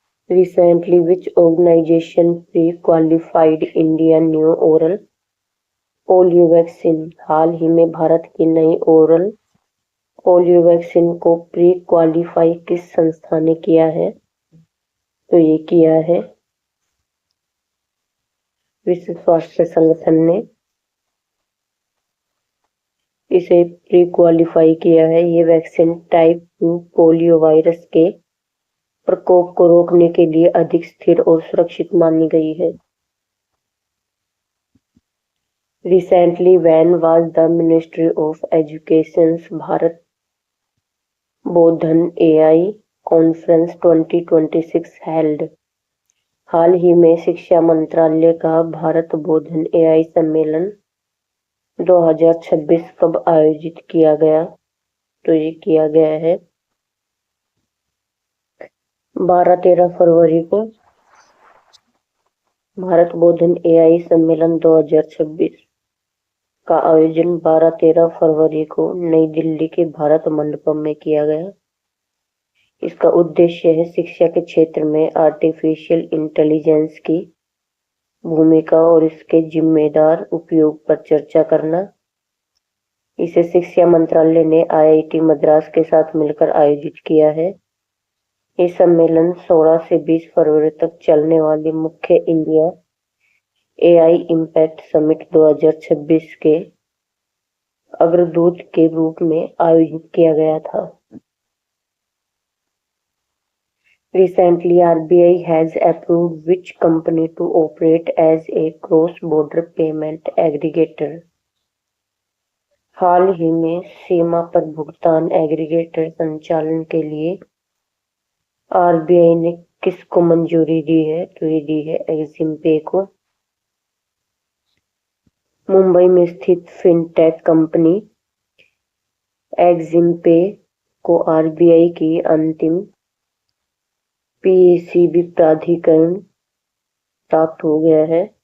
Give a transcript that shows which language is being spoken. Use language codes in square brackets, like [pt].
[en] Recently, which organization pre-qualified India new oral polio vaccine? [hi] हाल ही में भारत की नई ओरल पोलियो वैक्सीन को प्री क्वालिफाई किस संस्था ने किया है? तो ये किया है विश्व स्वास्थ्य संगठन ने इसे प्री क्वालिफाई किया है। ये वैक्सीन टाइप 2 पोलियो वायरस के प्रकोप को रोकने के लिए अधिक स्थिर और सुरक्षित मानी गई है। [en] Recently, when was the Ministry of Education's Bharat Bodhan AI Conference 2026 held? [hi] हाल ही में शिक्षा मंत्रालय का भारत बोधन AI सम्मेलन 2026 कब आयोजित किया गया? तो ये किया गया है 12-13 फरवरी को। भारत बोधन AI सम्मेलन 2026 का आयोजन 12-13 फरवरी को नई दिल्ली के भारत मंडपम में किया गया। इसका उद्देश्य है शिक्षा के क्षेत्र में आर्टिफिशियल इंटेलिजेंस की भूमिका और इसके जिम्मेदार उपयोग पर चर्चा करना। इसे शिक्षा मंत्रालय ने IIT मद्रास के साथ मिलकर आयोजित किया है। ये सम्मेलन 16 से 20 फरवरी तक चलने वाली मुख्य इंडिया AI इम्पैक्ट समिट 2026 के अग्रदूत के रूप में आयोजित किया गया था। [en] Recently, RBI has approved which company to operate as a cross-border payment aggregator? [hi] हाल ही में सीमा पर भुगतान एग्रीगेटर संचालन के लिए आरबीआई ने किसको मंजूरी दी है? तो ये दी है एक्सिम पे को। मुंबई में स्थित फिनटेक कंपनी एक्सिम पे को आरबीआई की अंतिम पीसीबी प्राधिकरण प्राप्त हो गया है।